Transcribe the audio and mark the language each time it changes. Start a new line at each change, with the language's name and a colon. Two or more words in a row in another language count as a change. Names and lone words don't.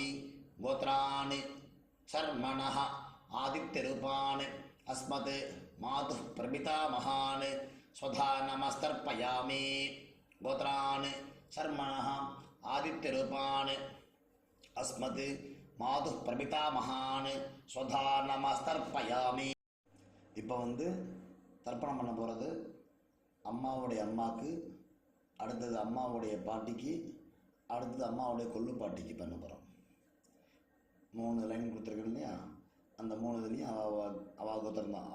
Sanskrit: गोत्रान् शर्मणः आदित्यरूपान् अस्मत् मातुः प्रपितामहान् स्वधा नमस्तर्पयामि. गोत्रान् शर्मणः आदित्यरूपान् अस्मत् मातुः प्रपितामहान् स्वधा நமஸ்தர்ப்பயாமி.
Tamil: இப்போ வந்து தர்ப்பணம் பண்ண போகிறது அம்மாவுடைய அம்மாவுக்கு, அடுத்தது அம்மாவுடைய பாட்டிக்கு, அடுத்தது அம்மாவுடைய கொள்ளு பாட்டிக்கு பண்ண போகிறோம். 3 லைன் கொடுத்துருக்கேன் இல்லையா, அந்த 3 இதுலேயும் அவ கோத்திரம் தான்.